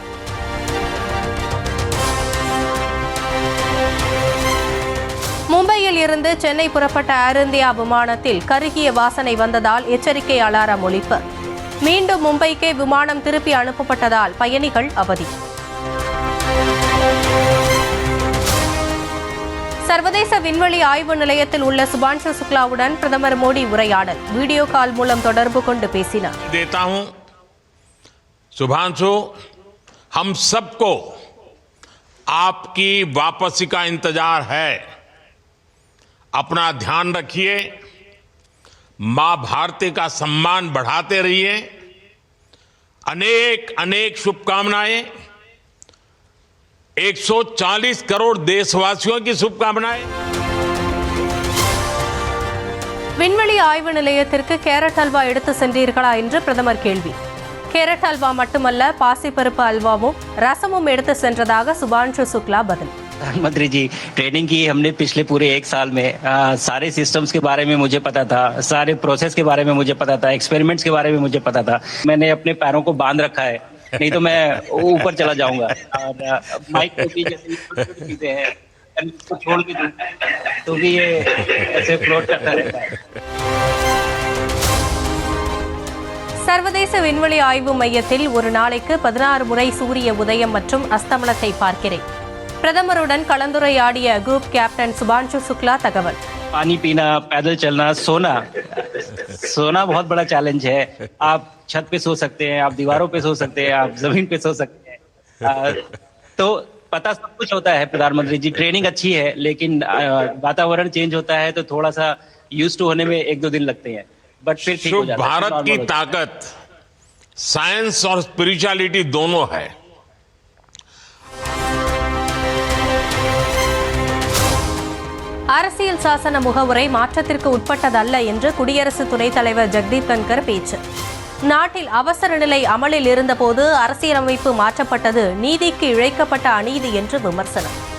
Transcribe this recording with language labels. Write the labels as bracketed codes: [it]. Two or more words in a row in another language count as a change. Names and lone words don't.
[ta] மும்பையில் இருந்து சென்னை புறப்பட்ட ஏர் இந்தியா விமானத்தில் கருகிய வாசனை வந்ததால் எச்சரிக்கை அலாரம் ஒலிப்பு. மீண்டும் மும்பைக்கே விமானம் திருப்பி அனுப்பப்பட்டதால் பயணிகள் அவதி. சர்வதேச விண்வெளி ஆய்வு நிலையத்தில் உள்ள சுபான்ஷு சுக்லாவுடன் பிரதமர் மோடி உரையாடல் வீடியோ கால் மூலம் தொடர்பு கொண்டு பேசினார். [hi] देता हूं शुभांशु, हम सबको आपकी वापसी का इंतजार है. अपना ध्यान रखिए, मां भारती का सम्मान बढ़ाते रहिए. अनेक अनेक शुभकामनाएं 140 करोड़ देशवासियों की शुभकामनाएं. [ta] விண்வெளி ஆய்வு நிலையத்திற்கு கேரட் அல்வா எடுத்து சென்றீர்களா என்று பிரதமர் கேள்வி. கேரட் அல்வா மட்டுமல்ல, பாசிப்பருப்பு அல்வாவும் ரசமும் எடுத்து சென்றதாக சுபான்ஷு சுக்லா பதில். [hi] प्रधानमंत्री जी, ट्रेनिंग की हमने पिछले पूरे 1 साल में. सारे सिस्टम्स के बारे में मुझे पता था, सारे प्रोसेस के बारे में मुझे पता था, एक्सपेरिमेंट्स के बारे में मुझे पता था. मैंने अपने पैरों को बांध रखा है, नहीं तो मैं ऊपर चला जाऊंगा. और माइक को भी जैसे चीजें हैं उसको छोड़ भी दूं तो भी ये ऐसे फ्लोट करता रहता है. [ta] சர்வதேச விண்வெளி ஆய்வு மையத்தில் ஒரு நாளைக்கு 16 முறை சூரிய உதயம் மற்றும் அஸ்தமனத்தை பார்க்கிறேன். பிரதமருடன் கலந்துரையாடிய குரூப் கேப்டன் சுபான்ஷு சுக்லா தகவல். [hi] पानी पीना, पैदल चलना, सोना बहुत बड़ा चैलेंज है. आप छत पे सो सकते हैं, आप दीवारों पे सो सकते हैं, आप जमीन पे सो सकते हैं. तो पता सब कुछ होता है प्रधानमंत्री जी. ट्रेनिंग अच्छी है, लेकिन वातावरण चेंज होता है तो थोड़ा सा [en] used to [hi] होने में 1-2 दिन लगते हैं, बट फिर ठीक हो जाता है. भारत की ताकत साइंस और स्पिरिचुअलिटी दोनों है. [ta] அரசியல் சாசன முகவுரை மாற்றத்திற்கு உட்பட்டதல்ல என்று குடியரசு துணைத் தலைவர் ஜெகதீப் தன்கர் பேச்சு. நாட்டில் அவசர நிலை அமலில் இருந்தபோது அரசியலமைப்பு மாற்றப்பட்டது நீதிக்கு இழைக்கப்பட்ட அநீதி என்று விமர்சனம்.